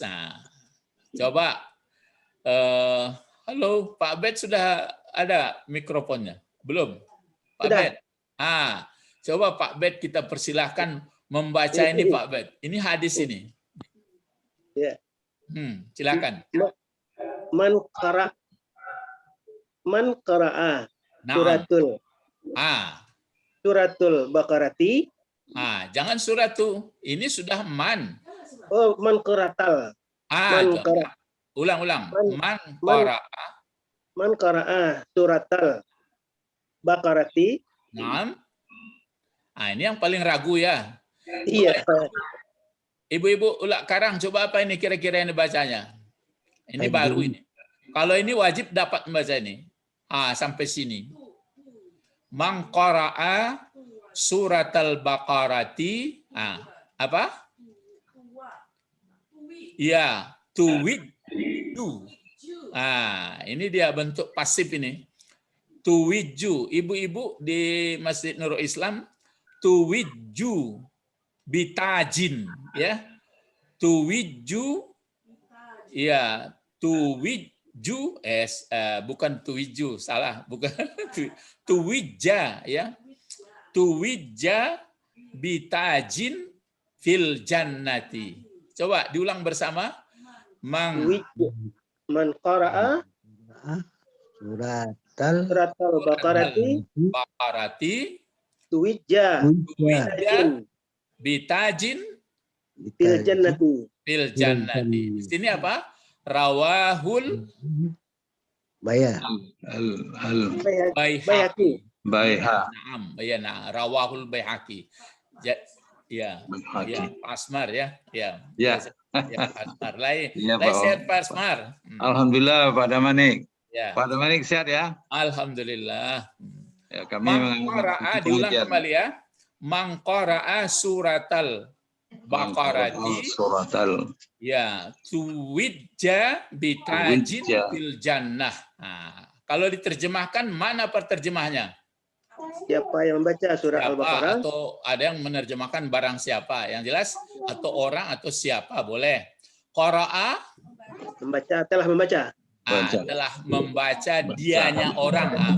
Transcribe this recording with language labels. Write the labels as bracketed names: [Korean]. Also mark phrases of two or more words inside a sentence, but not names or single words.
[Indonesian] Nah, coba halo Pak Bet, sudah ada mikrofonnya? Belum? Pak Bet. Coba Pak Bet kita persilahkan membaca ini Pak Bet. Ini hadis ini. Ya. Silakan. [Arabic] من قرأ Naam. سورة البقرة [Indonesian] Jangan suratu. Ini sudah man. [Arabic] Oh, من قرأ من [Indonesian] Coba. [Arabic] qara [Indonesian] Ulang-ulang. Man [Arabic] man qara'a. من قرأ سورة البقرة. [Indonesian] Naam. Ini yang paling ragu ya. Iya. Ibu-ibu ulak karang, coba apa ini kira-kira yang dibacanya? Ini baru ini. Kalau ini wajib dapat membaca ini. Sampai sini. [Arabic] من قرأ سورة البقرة. [Indonesian] Apa? Ya, tuwidju. Ini dia bentuk pasif ini. [Arabic] Tuwidju. [Indonesian] Ibu-ibu di Masjid Nurul Islam, [Arabic] توج بتاج, [Indonesian] ya. Tuwidju, ya, tuwidju, bukan tuwidju, salah, bukan. Tuwidja, ya. [Arabic] توج بتاج في الجنة. [Indonesian] Coba diulang bersama. [Arabic] من قرأ سورة البقرة توج bitajin في الجنة. في الجنة. [Indonesian] Di sini apa? [Arabic] رواه البيهقي. [Indonesian] Naam, nah, [Arabic] رواه البيهقي. [Indonesian] Ya, Pak Asmar ya. Ya, Pak Asmar. Lai sehat Pak Asmar. Alhamdulillah Pak Damanik. Ya. Pak Damanik sehat ya? Alhamdulillah. Ya, kami Mangqara'a, diulang kembali ya. [Arabic] من قرأ سورة البقرة. Suratal. Ya, توج بتاج في الجنة. [Indonesian] Kalau diterjemahkan, mana perterjemahnya? Siapa yang membaca surah Al-Baqarah? Atau ada yang menerjemahkan barang siapa? Yang jelas, atau orang atau siapa, boleh. [Arabic] Qara'a, [Indonesian] Membaca, telah membaca. telah membaca dianya orang.